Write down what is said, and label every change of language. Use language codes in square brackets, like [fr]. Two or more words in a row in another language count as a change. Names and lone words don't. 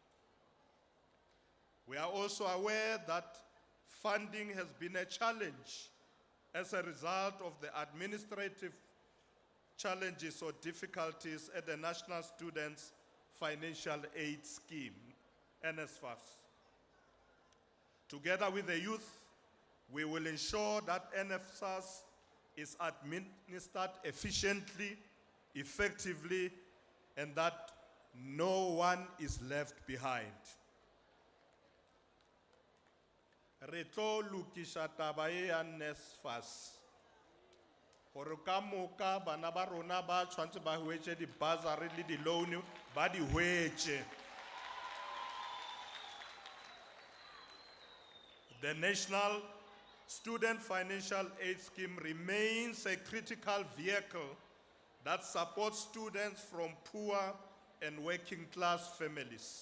[en] We are also aware that funding has been a challenge as a result of the administrative challenges or difficulties at the National Students Financial Aid Scheme, NSFAS. Together with the youth, we will ensure that NSFAS is administered efficiently, effectively, and that no one is left behind. [nso] Re tlo lokisha taba e ya NSFAS gore ka moka bana ba rona ba tshwantse ba hwetse di-bursary le di-loan ba di hwetse. [en] The National Student Financial Aid Scheme remains a critical vehicle that supports students from poor and working class families.